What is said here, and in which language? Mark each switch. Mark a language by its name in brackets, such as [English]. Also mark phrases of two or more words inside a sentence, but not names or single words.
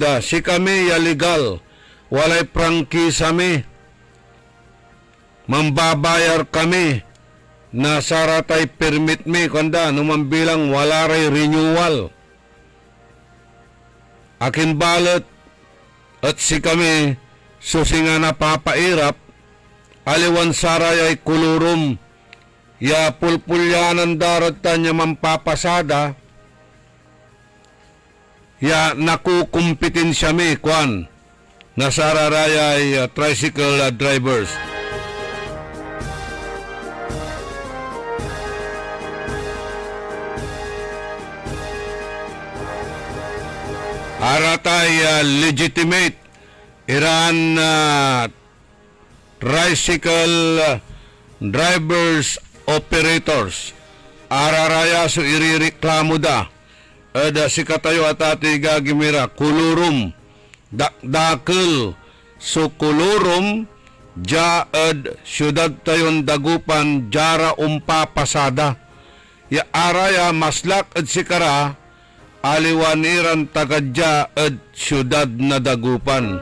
[Pangasinan] walay prangkisa mi mambabayar kami na saratay permit mi kanda numambilang wala ray renewal akin balot at si kami susinga na papairap, aliwan saray ay kulurum, ya pulpulyanan daratan niya mampapasada, ya nakukumpetensya mi, kwan, nasararay ay [English] tricycle drivers. [Pangasinan] Aratay legitimate Iran [English] tricycle drivers operators [Pangasinan] araraya so irireklamo da si katayo at ati gagimira kulurum dakdakil so kulurum jaad syudad tayon Dagupan jara umpapasada ya araya maslak at sikara aliwaniran tagadya at syudad na Dagupan.